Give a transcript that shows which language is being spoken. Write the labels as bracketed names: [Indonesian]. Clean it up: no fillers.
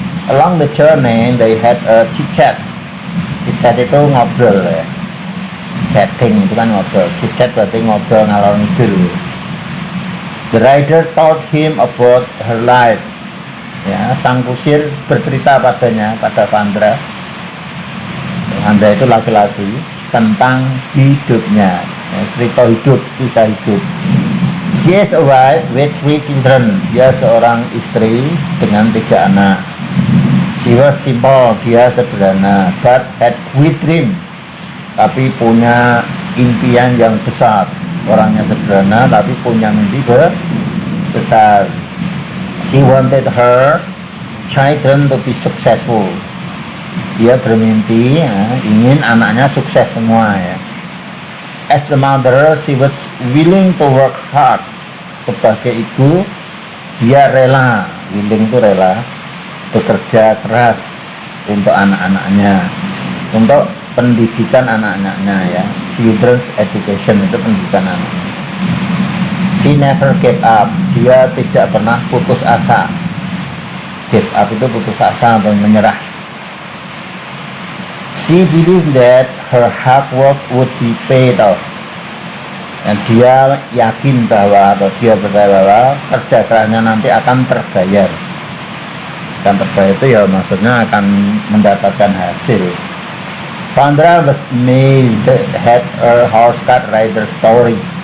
[English] Along the journey they had a chit-chat. Chit-chat [Indonesian] itu ngobrol ya. Chatting itu kan ngobrol. Chit-chat berarti ngobrol ngalor ngidul. [English] The rider told him about her life. [Indonesian] Ya, sang kusir bercerita padanya, pada Pandra. Pandra itu laki-laki, tentang hidupnya. Ya, cerita hidup, kisah hidup. [English] She is a wife with 3 children. [Indonesian] Dia seorang istri dengan 3 anak. [English] She was simple, [Indonesian] dia sederhana, [English] but had great dream. [Indonesian] Tapi punya impian yang besar. Orangnya sederhana tapi punya mimpi besar. [English] She wanted her children to be successful. [Indonesian] Dia bermimpi ya, ingin anaknya sukses semua ya. [English] As a mother, she was willing to work hard. [Indonesian] Sebagai ibu, dia rela, willing itu rela, bekerja keras untuk anak-anaknya, untuk pendidikan anak-anaknya ya. [English] Children's education [Indonesian] itu pendidikan anak. [English] She never gave up. [Indonesian] Dia tidak pernah putus asa. Give up itu putus asa atau menyerah. [English] She believed that her hard work would be paid off. [Indonesian] Dan dia yakin bahwa atau dia percaya bahwa kerja kerasnya nanti akan terbayar. Dan terbayar itu ya maksudnya akan mendapatkan hasil. [English] Pandra was amazed at her horse cart rider story.